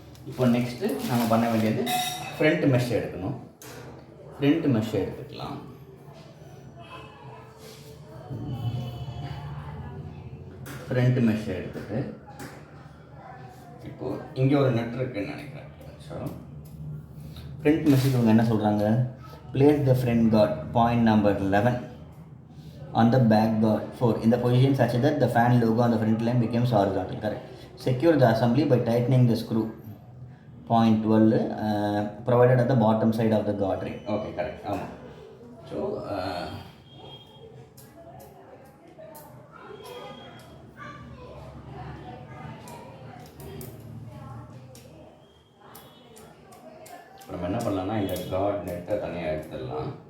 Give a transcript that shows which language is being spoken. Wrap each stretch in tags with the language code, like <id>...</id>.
<ta>இப்போ நெக்ஸ்ட்டு நம்ம பண்ண வேண்டியது ஃப்ரண்ட் மெஷ் எடுக்கணும். ஃப்ரண்ட் மெஷ் எடுத்துக்கலாம். ஃப்ரண்ட் மெஷ் எடுத்துகிட்டு இப்போது இங்கே ஒரு நட் இருக்குன்னு நினைக்கிறேன்.</ta> <en>so</en> <ta>ஃப்ரண்ட் மெஷ்ஷுக்கு அவங்க என்ன சொல்கிறாங்க,</ta> <en>place the front guard point number 11 on the back guard 4 in the position such that the fan logo on the front line becomes horizontal. Correct. Secure the assembly by tightening the screw point 12 provided at the bottom side of the guard ring. Okay, correct.</en> <ta>So நம்ம என்ன பண்ணலாம்னா இந்த card நெட்டை தனியாக எடுத்துடலாம்.</ta>